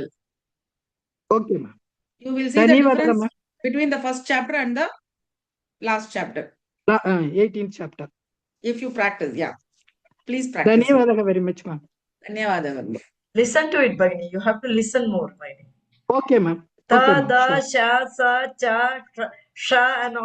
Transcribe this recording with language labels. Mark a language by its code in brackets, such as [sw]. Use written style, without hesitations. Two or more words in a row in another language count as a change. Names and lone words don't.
[en] okay, ma'am. You will see the Dhanyavada, difference ma'am. between the first chapter and the last chapter. 18th chapter. If you practice, yeah. Please practice. Dhanyavada very much, ma'am. Dhanyavada. Listen to it, Bhagini. You have to listen more, Bhagini. Okay, ma'am. Ta, Okay, ma'am. da, Sure. sha, sa, cha, sha, and all.